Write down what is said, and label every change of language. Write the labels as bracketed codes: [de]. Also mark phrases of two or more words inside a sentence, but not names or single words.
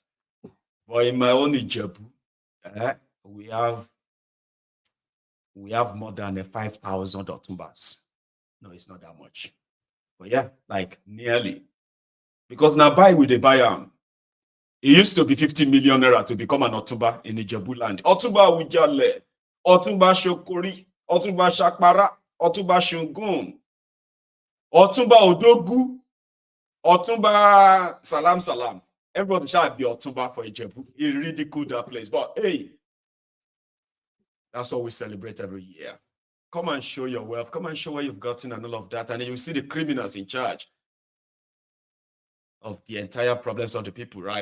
[en] But in my own Ijebu, we have more than 5,000 Otumbas. No, it's not that much. But yeah, like nearly. Because now buy with the buyer. It used to be 50 million naira to become an Otumba in Ijebu land. Otumba Ujale, Otumba Shokori, Otumba Shakpara, Otumba Shungun, Otumba Odogu, Otumba Salam Salam. Everybody shall be Otumba for Ijebu. It ridiculed that place. But hey, that's what we celebrate every year. Come and show your wealth. Come and show where you've gotten and all of that. And then you see the criminals in charge of the entire problems of the people, right?